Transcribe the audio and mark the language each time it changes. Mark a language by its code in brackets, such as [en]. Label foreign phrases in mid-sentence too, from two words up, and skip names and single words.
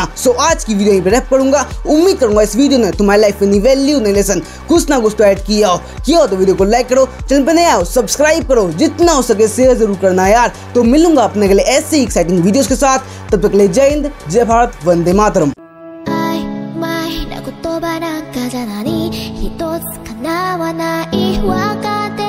[hi] सो आज की वीडियो यहीं पे रैप करूंगा। उम्मीद करूंगा इस वीडियो ने तुम्हारी लाइफ में वैल्यू, नई लेसन, कुछ ना कुछ तो ऐड किया हो तो वीडियो को लाइक करो, चैनल पे नया हो सब्सक्राइब करो, जितना हो सके शेयर जरूर करना यार। तो मिलूंगा अपने के लिए ऐसे ही एक्साइटिंग वीडियोस के साथ, तब तक के लिए जय हिंद, जय भारत, वंदे मातरम। [ja] 言葉なんかじゃ何一つ叶わないわか